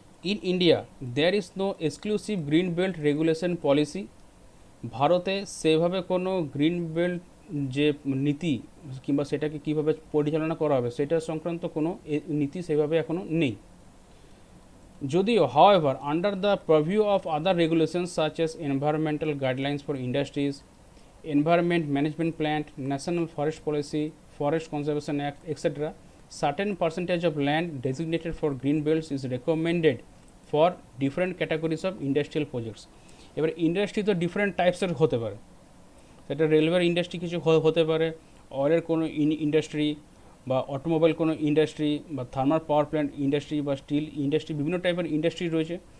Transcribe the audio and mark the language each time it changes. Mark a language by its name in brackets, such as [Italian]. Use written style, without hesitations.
[English] In India there is no exclusive green belt regulation policy. [Bangla] ভারতে সেভাবে কোনো green belt যে নীতি কিংবা সেটাকে কীভাবে পরিচালনা করা হবে সেটা সংক্রান্ত কোনো নীতি সেভাবে এখনও নেই। যদিও [English] however under the purview of other regulations such as environmental guidelines for industries, environment management plan, national forest policy, forest conservation act, etc., certain percentage of land designated for green belts is recommended for different categories of industrial projects. [Bangla] এবার industry তো different টাইপসের হতে পারে, সেটা রেলওয়ের industry কিছু হতে পারে, অয়েলের কোনো ইন্ডাস্ট্রি বা অটোমোবাইল কোনো ইন্ডাস্ট্রি বা থার্মাল পাওয়ার প্ল্যান্ট ইন্ডাস্ট্রি বা স্টিল ইন্ডাস্ট্রি, বিভিন্ন টাইপের ইন্ডাস্ট্রি রয়েছে।